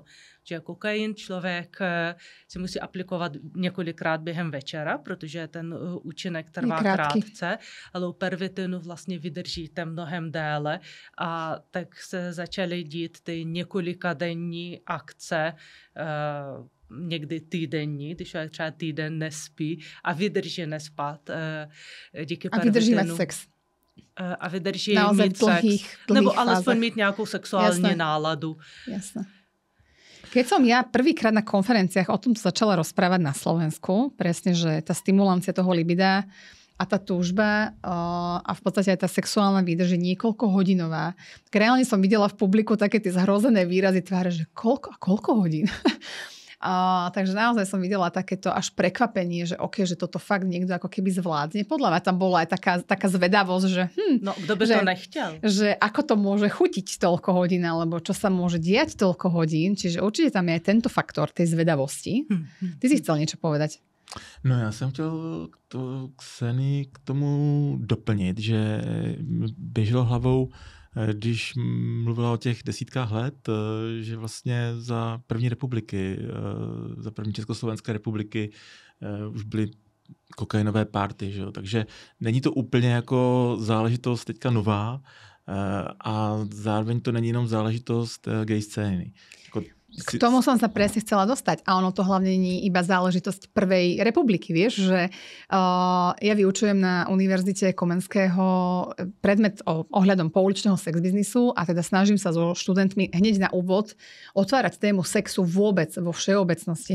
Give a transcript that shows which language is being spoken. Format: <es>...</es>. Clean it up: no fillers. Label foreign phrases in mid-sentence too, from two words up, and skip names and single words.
<cs>Že kokain člověk si musí aplikovat několikrát během večera, protože ten účinek trvá krátce, ale u pervitinu vlastně vydržíte mnohem déle a tak se začaly dít ty několikadenní akce, někdy týdenní, když třeba týden nespí a vydrží nespat díky pervitinu. A vydrží mít sex. A vydrží mít sex. Nebo alespoň mít nějakou sexuální náladu.</cs> <sk>Jasné. Keď som ja prvýkrát na konferenciách o tom začala rozprávať na Slovensku, presne, že tá stimulancia toho libida a tá túžba a v podstate aj tá sexuálna výdrž je niekoľkohodinová. Tak reálne som videla v publiku také tie zhrozené výrazy tváre, že koľko hodín? Takže naozaj som videla takéto až prekvapenie, že že toto fakt niekto ako keby zvládne. Podľa mňa tam bola aj taká zvedavosť, že</sk> <cs>no, kto by to nechtěl?</cs> <sk>Že ako to môže chutiť toľko hodín, alebo čo sa môže diať toľko hodín. Čiže určite tam je aj tento faktor tej zvedavosti. Ty si chcel niečo povedať?</sk> <cs>No já jsem chtěl Kseni k tomu doplnit, že běželo hlavou, když mluvila o těch desítkách let, že vlastně za první republiky, za první Československé republiky už byly kokainové party, že jo? Takže není to úplně jako záležitost teďka nová a zároveň to není jenom záležitost gay scény.</cs> <sk>K tomu som sa presne chcela dostať. A ono to hlavne nie iba záležitosť prvej republiky. Vieš, že ja vyučujem na Univerzite Komenského predmet ohľadom pouličného sex biznisu a teda snažím sa so študentmi hneď na úvod otvárať tému sexu vôbec vo všeobecnosti.</sk>